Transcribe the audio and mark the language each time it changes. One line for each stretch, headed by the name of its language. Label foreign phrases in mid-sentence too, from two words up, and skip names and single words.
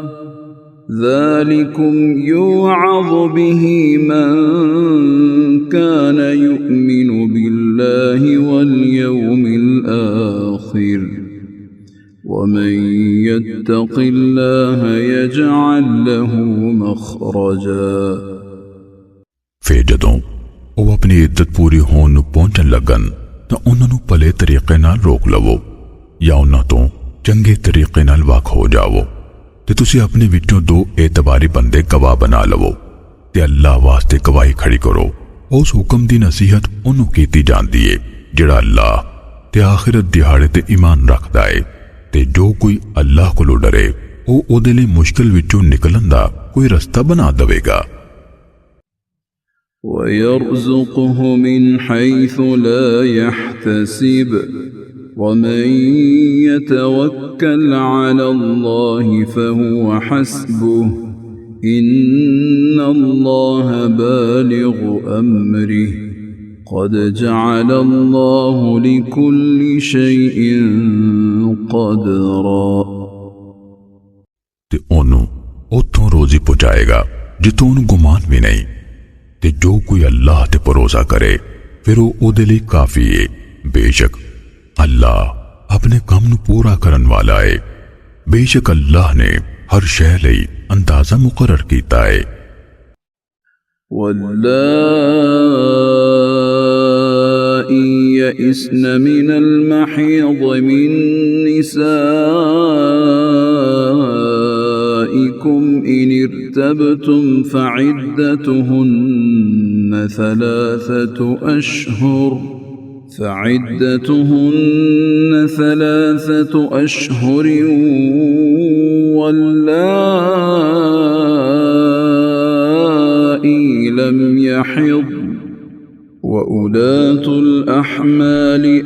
Arabic: ذلكم يوعظ به من كان يؤمن بالله واليوم الآخر ومن يتق الله يجعل له مخرجا।
Punjabi: ਫਿਰ ਜਦੋਂ ਉਹ ਅਪਣੀ ਇੱਦਤ ਪੂਰੀ ਹੋਣ ਨੂੰ ਪਹੁੰਚਣ ਲੱਗਣ ਤਾਂ ਉਨ੍ਹਾਂ ਨੂੰ ਭਲੇ ਤਰੀਕੇ ਨਾਲ ਰੋਕ ਲਵੋ ਯਾ ਉਨ੍ਹਾਂ ਤੋਂ ਚੰਗੇ ਤਰੀਕੇ ਨਾਲ ਵਾਕ ਹੋ ਜਾਵੋ ਤੇ ਤੁਸੀਂ ਅਪਣੇ ਵਿਚੋਂ ਦੋ ਏਤਬਾਰੀ ਬੰਦੇ ਗਵਾਹ ਬਣਾ ਲਵੋ ਤੇ ਅੱਲਾਹ ਵਾਸਤੇ ਗਵਾਹੀ ਖੜ੍ਹੀ ਕਰੋ। ਉਸ ਹੁਕਮ ਦੀ ਨਸੀਹਤ ਉਨ੍ਹੋਂ ਕੀਤੀ ਜਾਂਦੀ ਹੈ ਜਿਹੜਾ ਅੱਲਾਹ ਤੇ ਆਖ਼ਿਰਤ ਦਿਹਾੜੇ ਤੇ ਈਮਾਨ ਰੱਖਦਾ ਹੈ ਤੇ ਜੋ ਕੋਈ ਅੱਲਾਹ ਕੋਲੋਂ ਡਰੇ ਉਹ ਓਦੇ ਲਈ ਮੁਸ਼ਕਿਲ ਵਿਚੋਂ ਨਿਕਲਣ ਦਾ ਕੋਈ ਰਸਤਾ ਬਣਾ ਦੇਵੇਗਾ।
Arabic: ويرزقه من حيث لا يحتسب ومن يتوكل على الله فهو حسبه إن الله بالغ أمره قد جعل الله لكل شيء قدرا.
Punjabi: ਤੇ ਓਨੂੰ ਉਥੋਂ ਰੋਜ਼ੀ ਪਹੁੰਚਾਏਗਾ ਜਿਥੋਂ ਉਨ੍ਹੇਂ ਗੁਮਾਨ ਭੀ ਨਹੀਂ ਤੇ ਜੋ ਕੋਈ ਅੱਲਾਹ ਤੇ ਭਰੋਸਾ ਕਰੇ ਫਿਰ ਉਹ ਓਦੇ ਲਈ ਕਾਫ਼ੀ ਹੈ। ਬੇਸ਼ੱਕ ਅੱਲਾਹ ਅਪਣੇ ਕੰਮ ਨੂੰ ਪੂਰਾ ਕਰਨ ਵਾਲਾ ਹੈ। ਬੇਸ਼ੱਕ ਅੱਲਾਹ ਨੇ ਹਰ ਸ਼ੈ ਲਈ ਅੰਦਾਜ਼ਾ ਮੁਕੱਰਰ ਕੀਤਾ ਹੈ।
Arabic: واللائي يئسن من المحيض من نسائكم إن ارتبتم فعدتهن ثلاثة أشهر واللائي لم يحضن وأولاة الأحمال